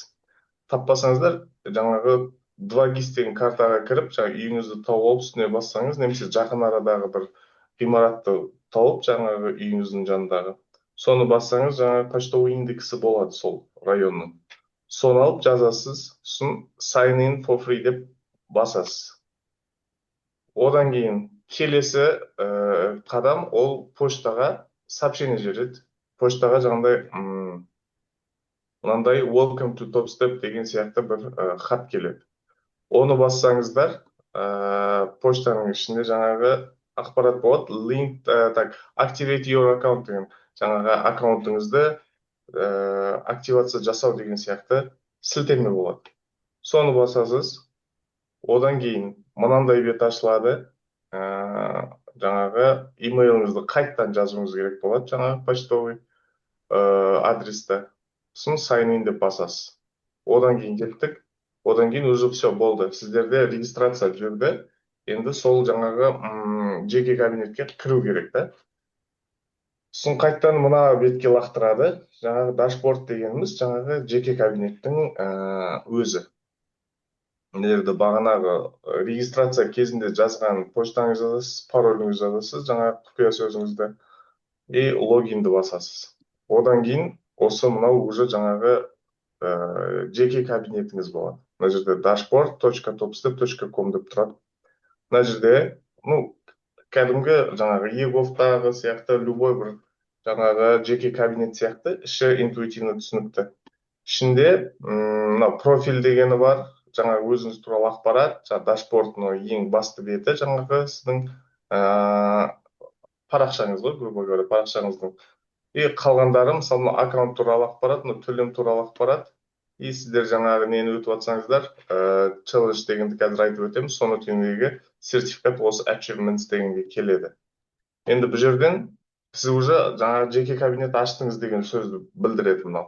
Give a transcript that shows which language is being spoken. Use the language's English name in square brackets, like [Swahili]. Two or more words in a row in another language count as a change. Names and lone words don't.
[Kazakh] Таппасаңыздар, жаңағы 2GIS деген картаға кіріп, жаңағы үйіңізді тауып алып үстіне бассаңыз, немесе жақын арадағы бір ғимаратты тауып, жаңағы үйіңіздің жанындағы, соны бассаңыз, жаңағы почтовый индексі болады сол районның. Соны алып жазасыз, сосын [English] sign in for free [Kazakh] деп басасыз. Одан кейін келесі қадам ол поштаға сообщение жібереді. Поштаға жаңағыдай мынандай [English] welcome to Topstep [Kazakh] деген сияқты бір хат келеді. Оны бассаңыздар, поштаның ішінде жаңағы ақпарат болады. [English] Link, activate your account [Kazakh] деген жаңағы аккаунтыңызды активация жасау деген сияқты сілтеме болады. Соны басасыз. Одан кейін мынандай бет ашылады. Жаңағы имейліңізді қайттан жазуыңыз керек болады, жаңағы почтовый адресті. Сосын [English] sign in [Kazakh] деп басасыз. Одан кейін кеттік. Одан кейін [Russian] уже все [Kazakh] болды. Сіздерде регистрация жүрді. енді сол жаңағы жеке кабинетке кіру керек та. сосын қайтадан мына бетке лақтырады. Жаңағы дашборд дегеніміз жаңағы жеке кабинеттің өзі. мына жерде бағанағы регистрация кезінде жазған почтаңызды жазасыз, пароліңізді жазасыз, жаңағы құпия сөзіңізді и логинді басасыз. Одан кейін осы мынау уже жаңағы жеке кабинетіңіз болады. Мына жерде dashboard.topstep.com деп тұрады. Мына жерде, кәдімгі жаңағы Еговтағы сияқты любой бір жаңағы жеке кабинет сияқты іші интуитивно түсінікті. Ішінде мына профиль дегені бар, жаңағы өзіңіз туралы ақпарат, жаңағы дашбордның ең басты беті жаңағы сіздің парақшаңыз ғой, [Russian] грубо говоря, [Kazakh] парақшаңыздың. И қалғандары, мысалы, аккаунт туралы ақпарат, төлем туралы ақпарат. И сіздер жаңағы нені өтіп жатсаңыздар, челлендж дегенді қазір айтып өтеміз, соны төмендегі сертификат осы achievements дегенге келеді. Енді бұл жерден сіз уже жаңағы жеке кабинет аштыңыз деген сөзді білдіреді мынау.